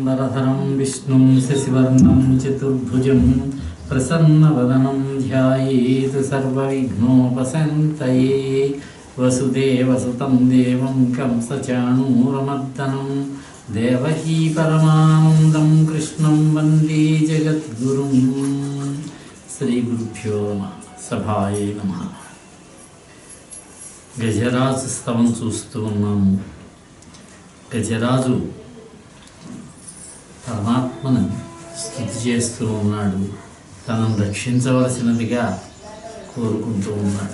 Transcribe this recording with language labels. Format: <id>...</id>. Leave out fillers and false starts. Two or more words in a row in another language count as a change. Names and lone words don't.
<sa>शुक्लाम्बरधरं विष्णुं शशिवर्णं चतुर्भुजं प्रसन्नवदनं ध्यायेत् सर्वविघ्नोपशान्तये। वसुदेवसुतं देवं कंसचाणूरमर्दनं देवकी परमानन्दं कृष्णं वन्दे जगद्गुरुं। श्रीगुरुभ्यो नमः। सभाये नमः।</sa> <te>గజరాజు స్తవం చూస్తూ ఉన్నాము. గజరాజు పరమాత్మను స్తుతి చేస్తూ ఉన్నాడు, తనను రక్షించవలసినదిగా కోరుకుంటూ ఉన్నాడు.</te>